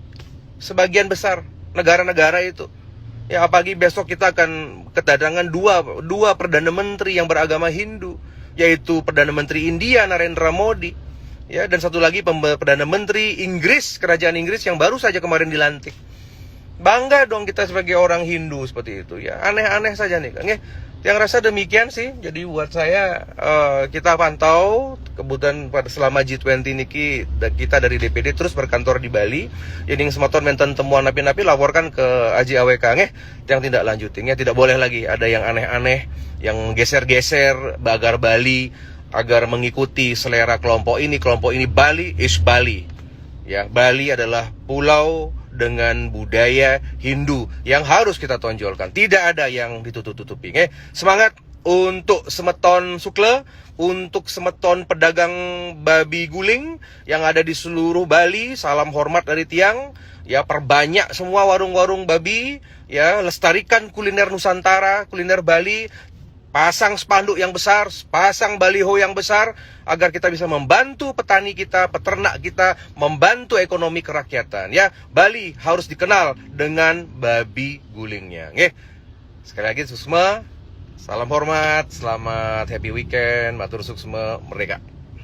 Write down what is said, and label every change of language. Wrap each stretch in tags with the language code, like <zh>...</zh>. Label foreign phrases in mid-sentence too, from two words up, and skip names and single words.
<id>Sebagian besar negara-negara itu. Ya apalagi besok kita akan kedatangan dua perdana menteri yang beragama Hindu, yaitu Perdana Menteri India Narendra Modi, ya, dan satu lagi Perdana Menteri Inggris, Kerajaan Inggris yang baru saja kemarin dilantik. Bangga dong kita sebagai orang Hindu seperti itu ya. Aneh-aneh saja nih. Yang rasa demikian sih. Jadi buat saya kita pantau kebutuhan selama G20 ini kita dari DPD terus berkantor di Bali. Jadi</id> <ban>semeton menten</ban> <id>temuan napi-napi laporkan ke Aji AWK yang tidak lanjutin ya. Tidak boleh lagi ada yang aneh-aneh, yang geser-geser agar Bali agar mengikuti selera kelompok ini.</id> <en>Bali is Bali.</en> <id>Ya, Bali adalah pulau dengan budaya Hindu yang harus kita tonjolkan. Tidak ada yang ditutup-tutupi. Semangat untuk semeton sukle, untuk semeton pedagang babi guling yang ada di seluruh Bali. Salam hormat dari Tiang. Ya, perbanyak semua warung-warung babi. Ya, lestarikan kuliner Nusantara, kuliner Bali. Pasang spanduk yang besar, pasang baliho yang besar, agar kita bisa membantu petani kita, peternak kita, membantu ekonomi kerakyatan. Ya, Bali harus dikenal dengan babi gulingnya. Sekali lagi Susma, salam hormat, selamat</id> <en>happy weekend,</en> <ban>matur suksma, merdeka.</ban>